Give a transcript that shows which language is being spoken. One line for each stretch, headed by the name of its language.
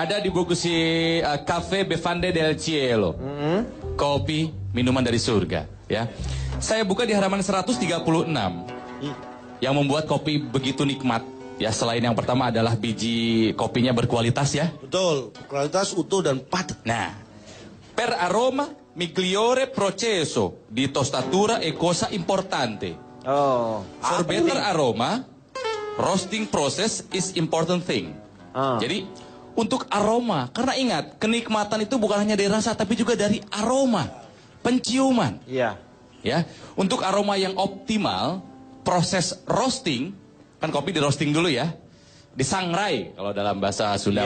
Indonesian: Ada di buku si Cafe Bevande del Cielo. Kopi, minuman dari surga. Ya. Saya buka di halaman 136. Yang membuat kopi begitu nikmat. Ya, selain yang pertama adalah biji kopinya berkualitas ya. Betul, kualitas utuh dan padat.
Italian: Nah, per aroma migliore processo di tostatura e cosa importante. Oh.
English: For better aroma, roasting process is important thing. Ah.
Indonesian: Jadi untuk aroma, karena ingat kenikmatan itu bukan hanya dari rasa tapi juga dari aroma, penciuman. Iya. Ya, untuk aroma yang optimal, proses roasting, kan kopi di roasting dulu ya, disangrai kalau dalam bahasa Sunda